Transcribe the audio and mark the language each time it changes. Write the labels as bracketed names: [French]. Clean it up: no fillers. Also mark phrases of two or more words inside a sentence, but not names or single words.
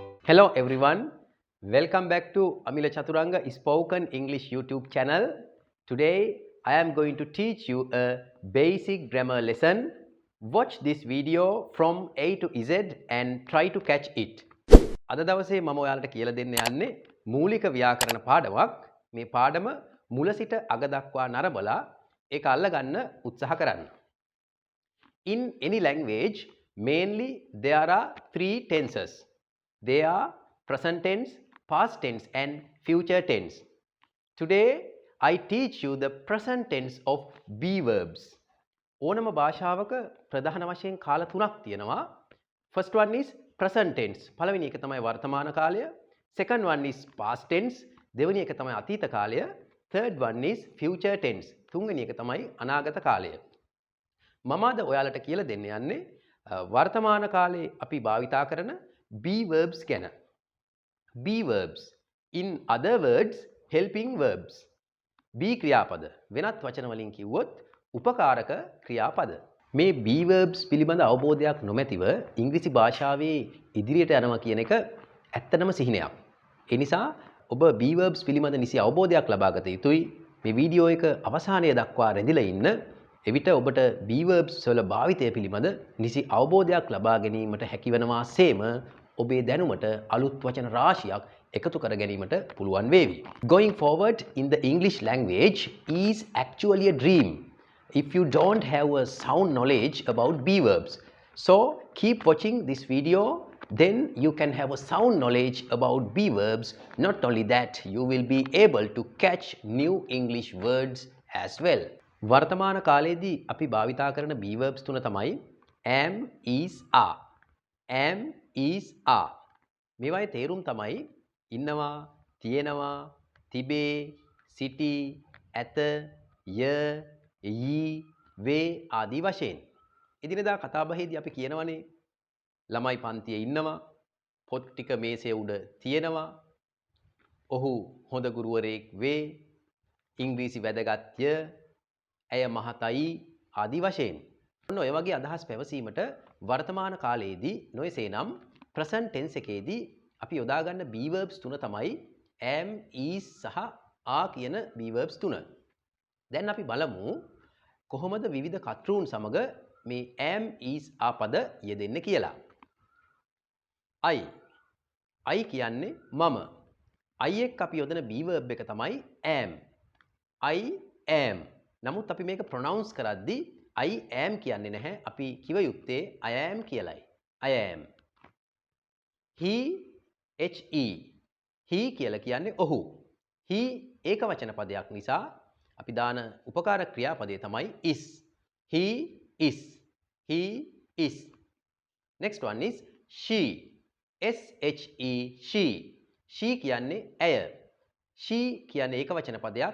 [English] Hello everyone, welcome back to Amila Chaturanga Spoken English YouTube channel. Today I am going to teach you a basic grammar lesson. Watch this video from A to Z and try to catch it. [Sinhala] අද දවසේ මම ඔයාලට කියලා දෙන්න යන්නේ මූලික ව්‍යාකරණ පාඩමක්. මේ පාඩම මුල සිට අග දක්වා නරඹලා ඒක අල්ලගන්න උත්සාහ කරන්න. [English] In any language, mainly there are three tenses. They are present tense, past tense and future tense. Today I teach you the present tense of be verbs. [Sinhala] ඕනම භාෂාවක ප්‍රධාන වශයෙන් කාල තුනක් තියෙනවා. [English] First one is present tense. [Sinhala] පළවෙනි එක තමයි වර්තමාන කාලය. [English] Second one is past tense. [Sinhala] දෙවෙනි එක තමයි අතීත කාලය. [English] Third one is future tense. [Sinhala] තුන්වෙනි එක තමයි අනාගත කාලය. මම අද ඔයාලට කියලා දෙන්න යන්නේ වර්තමාන කාලේ අපි භාවිතා කරන [English] be verbs [Sinhala] ගැන. [English] be verbs, in other words helping verbs. [Sinhala] be ක්‍රියාපද වෙනත් වචන වලින් කිව්වොත් උපකාරක ක්‍රියාපද. මේ [English] be verbs [Sinhala] පිළිබඳ අවබෝධයක් නොමැතිව ඉංග්‍රීසි භාෂාවේ ඉදිරියට යනවා කියන එක ඇත්තටම සිහිනයක්. ඒ නිසා ඔබ [English] be verbs [Sinhala] පිළිබඳ නිසි අවබෝධයක් ලබා ගත යුතුයි. මේ වීඩියෝ එක අවසානයේ දක්වා රැඳිලා ඉන්න. එවිට ඔබට [English] be verbs [Sinhala] වල භාවිතය පිළිබඳ නිසි අවබෝධයක් ලබා ගැනීමට හැකිවනවා සේම ඔබේ දැනුමට අලුත් වචන රාශියක් එකතු කර ගැනීමට පුළුවන් වේවි. [English] Going forward in the English language is actually a dream if you don't have a sound knowledge about be verbs. So keep watching this video, then you can have a sound knowledge about be verbs. Not only that, you will be able to catch new English words as well. [Sinhala] වර්තමාන කාලයේදී අපි භාවිතා කරන [English] be verbs [Sinhala] තුන තමයි [English] am, is, are. am, is, are. [Sinhala] මේවායේ තේරුම් තමයි ඉන්නවා, තියෙනවා, තිබේ, සිටි, ඇත, ය, යි, වේ ආදී වශයෙන්. එදිනෙදා කතාබහේදී අපි කියනවනේ ළමයි පන්තියේ ඉන්නවා, පොත් ටික මේසය උඩ තියෙනවා, ඔහු හොඳ ගුරුවරයෙක් වේ, ඉංග්‍රීසි වැදගත්ය, ඇය මහතයි ආදී වශයෙන්. ඔන්න ඔය වගේ අදහස් පැවසීමට වර්තමාන කාලයේදී නොයසේනම් [English] present tense [Sinhala] එකේදී අපි යොදා ගන්න be verbs තුන තමයි [English] am, is [Sinhala] සහ are කියන [English] be verbs [Sinhala] තුන. දැන් අපි බලමු කොහොමද විවිධ කර්තෘන් සමග මේ [English] am, is, are [Sinhala] පද යෙදෙන්නේ කියලා. I කියන්නේ මම. I එක්ක අපි යොදන [English] be verb [Sinhala] එක තමයි am. [English] I am. [Sinhala] නමුත් අපි මේක ප්‍රොනවුන්ස් කරද්දී [English] I am [Sinhala] කියන්නේ නැහැ. අපි කිව යුත්තේ [English] I am [Sinhala] කියලයි. [English] I am. He, he [Sinhala] කියලා කියන්නේ ඔහු. he ඒක වචන පදයක් නිසා අපි දාන උපකාර ක්‍රියාපදය තමයි is. [English] He is. He is. Next one is she. she. [Sinhala] she කියන්නේ ඇය. she කියන්නේ ඒක වචන පදයක්.